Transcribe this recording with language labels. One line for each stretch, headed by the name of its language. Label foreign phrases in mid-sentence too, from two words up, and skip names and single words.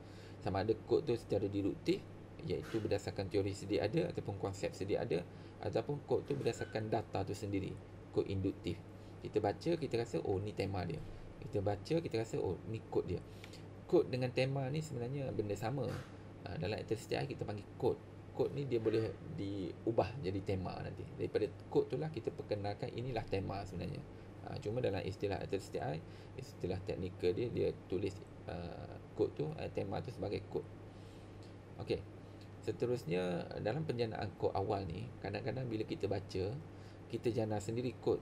Malay: Sama ada kod tu secara deduktif, iaitu berdasarkan teori sedia ada ataupun konsep sedia ada, ataupun kod tu berdasarkan data tu sendiri, kod induktif. Kita baca, kita rasa oh ni tema dia. Kita baca, kita rasa oh ni kod dia. Kod dengan tema ni sebenarnya benda sama. Dalam HTML kita panggil kod. Kod ni dia boleh diubah jadi tema nanti. Daripada kod tu lah kita perkenalkan inilah tema sebenarnya. Cuma dalam istilah HTML, istilah teknikal dia tulis kod tu, tema tu sebagai kod. Okey. Seterusnya, dalam penjanaan kod awal ni, kadang-kadang bila kita baca, kita jana sendiri kod.